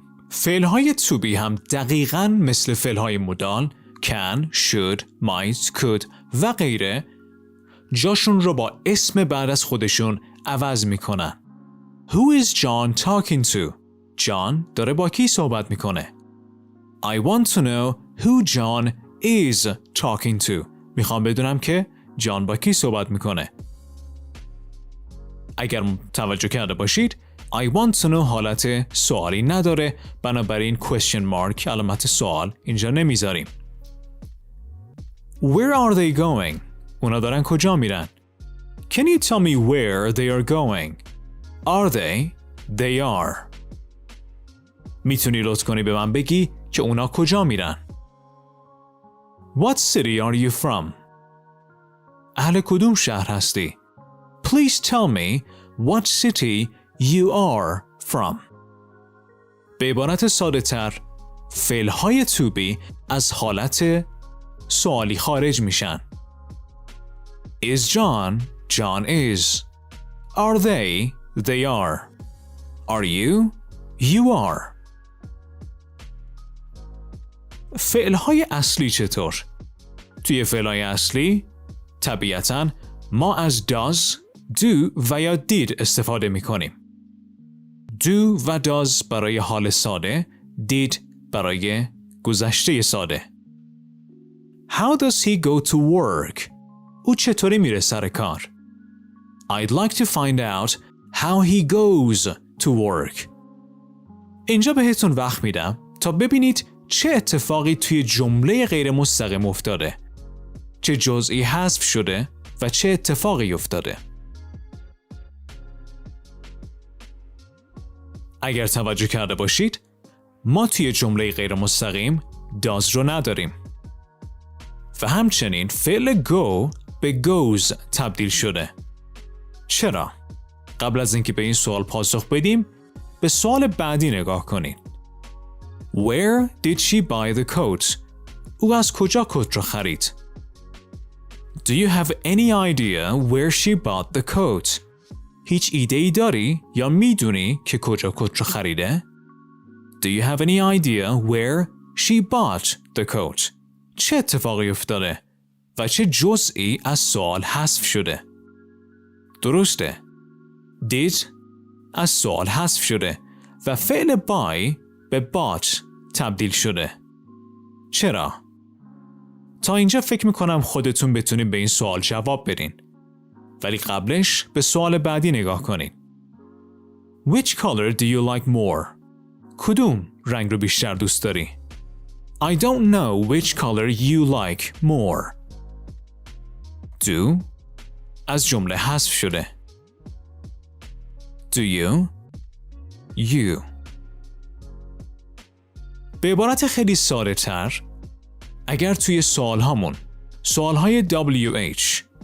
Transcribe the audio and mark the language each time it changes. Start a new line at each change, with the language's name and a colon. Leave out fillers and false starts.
Persian: فعلهای to be هم دقیقاً مثل فعلهای مدال can, should, might, could و غیره جاشون رو با اسم بعد از خودشون عوض میکنن.
English: Who is John talking to?
Persian: جان داره با کی صحبت میکنه؟
English: I want to know who John is talking to.
Persian: میخوام بدونم که جان با کی صحبت میکنه. اگر توجه کرده باشید
English: I want to know
Persian: حالت سوالی نداره، بنابراین question mark علامت سوال اینجا نمیذاریم.
English: Where are they going?
Persian: اونا دارن کجا میرن؟
English: Can you tell me where they are going? Are they? They are.
Persian: میتونی لطف کنی به من بگی که اونا کجا میرن؟
English: What city are you from?
Persian: اهل کدوم شهر هستی؟
English: Please tell me what city you are from.
Persian: به عبارت ساده تر فعلهای to be از حالت سوالی خارج میشن.
English: Is John? John is. Are they? They are. Are you? You are.
Persian: فعلهای اصلی چطور؟ توی فعلهای اصلی طبیعتاً ما از does، do و یا did استفاده میکنیم. do و does برای حال ساده، did برای گذشته ساده.
English: How does he go to work?
Persian: او چطوری میره سر کار؟
English: I'd like to find out how he goes to work.
Persian: اینجا بهتون وقت میدم تا ببینید چه اتفاقی توی جمله غیر مستقیم افتاده. چه جزئی حذف شده و چه اتفاقی افتاده. اگر توجه کرده باشید ما توی جمله غیر مستقیم does رو نداریم و همچنین فعل go به goes تبدیل شده. چرا؟ قبل از اینکه به این سوال پاسخ بدیم به سوال بعدی نگاه کنید.
English: Where did she buy the coat?
Persian: او از کجا کت را خرید؟
English: Do you have any idea where she bought the coat?
Persian: هیچ ایده‌ای داری یا میدونی که کجا کت را خریده؟
English: Do you have any idea where she bought the coat?
Persian: چه اتفاقی افتاده و چه جزئی از سوال حذف شده؟ درسته. did از سوال حذف شده و فعل buy به bought تبدیل شده. چرا؟ تا اینجا فکر میکنم خودتون بتونید به این سوال جواب بدین. ولی قبلش به سوال بعدی نگاه کنین.
English: Which color do you like more?
Persian: کدوم رنگ رو بیشتر دوست داری؟
English: I don't know which color you like more.
Persian: Do از جمله حذف شده.
English: Do you? You.
Persian: به عبارت خیلی ساده تر اگر توی سوال هامون سوال های WH